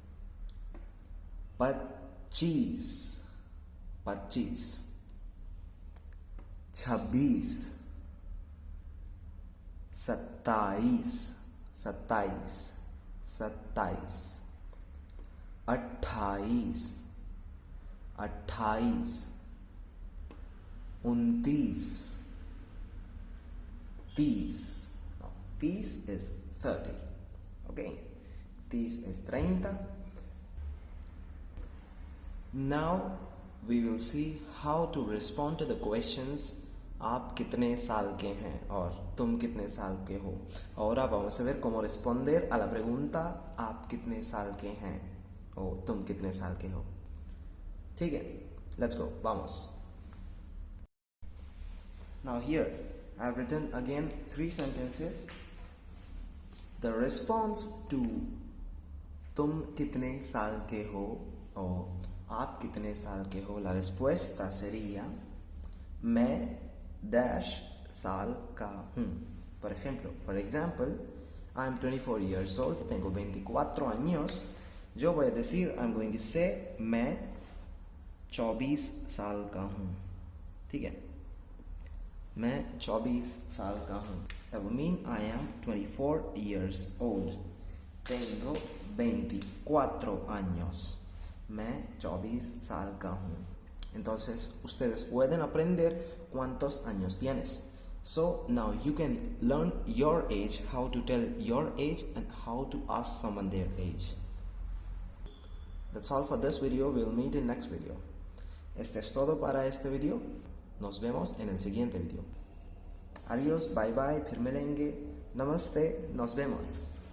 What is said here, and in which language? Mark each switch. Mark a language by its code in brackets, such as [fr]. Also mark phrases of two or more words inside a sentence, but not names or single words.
[en] 25, 25, 26, 27, 27, 27, 28, 28, 29, 30. Now, 30 is 30. Okay, 30 is 30. Now we will see how to respond to the questions [hi] आप कितने साल के हैं और तुम कितने साल के हो. [es] Ahora vamos a ver cómo responder a la pregunta [hi] आप कितने साल के हैं [es] o [hi] तुम कितने साल के हो. ठीक है, [en] let's go, vamos. Now here I have written again 3 sentences. The response to [hi] तुम कितने साल के हो [en] o [hi] आप कितने साल के हो, [es] la respuesta sería [hi] मैं dash साल का हूँ. [es] Por ejemplo, [en] for example, I'm 24 years old, [es] tengo 24 años. Yo voy a decir, [en] I'm going to say, [hi] मैं 24 साल का हूँ. ठीक है? मैं 24 साल का हूँ. [en] That would mean I am 24 years old. [es] Tengo 24 años. [hi] मैं 24 साल का हूँ. [es] Entonces, ustedes pueden aprender cuántos años tienes. [en] So, now you can learn your age, how to tell your age and how to ask someone their age. That's all for this video. We'll meet in next video. [es] Este es todo para este video. Nos vemos en el siguiente video. [en] Adiós, bye bye, [hi] फिर मिलेंगे. Namaste, [es] nos vemos.